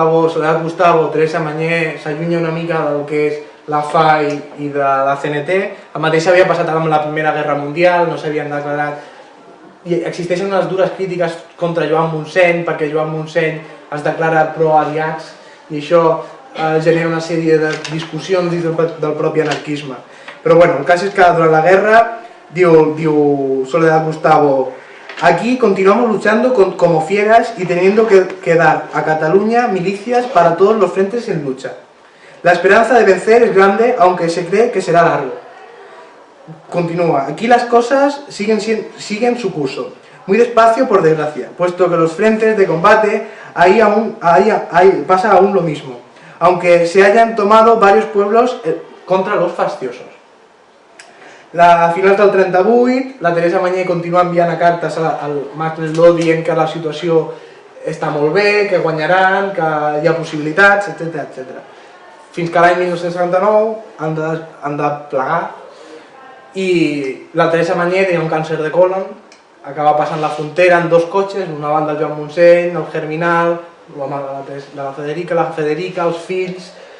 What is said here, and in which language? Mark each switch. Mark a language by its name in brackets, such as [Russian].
[Catalan] Soledad Gustavo, Teresa Mañé, s'allunya una mica del que és la FAI i de la CNT. El mateix havia passat amb la Primera Guerra Mundial, no s'havien declarat. I existeixen unes dures crítiques contra Joan Montseny, perquè Joan Montseny es declara pro-aliats i això genera una sèrie de discussions dins del propi anarquisme. Però bueno, el cas és que durant la guerra, diu Soledad Gustavo, [Spanish] aquí continuamos luchando como fieras y teniendo que dar a Cataluña milicias para todos los frentes en lucha. La esperanza de vencer es grande, aunque se cree que será largo. Continúa, aquí las cosas siguen su curso, muy despacio por desgracia, puesto que los frentes de combate ahí pasa aún lo mismo, aunque se hayan tomado varios pueblos contra los fasciosos. [Catalan] A finals del 38, la Teresa Mañé continua enviant cartes al Marc Leslau dient que la situació està molt bé, que guanyaran, que hi ha possibilitats, etc. Fins que l'any 1979 han de plegar i la Teresa Mañé tenia un càncer de colon, acaba passant la frontera en 2 cotxes, una banda el Joan Montseny, el Germinal, l'home de la Federica, els fills,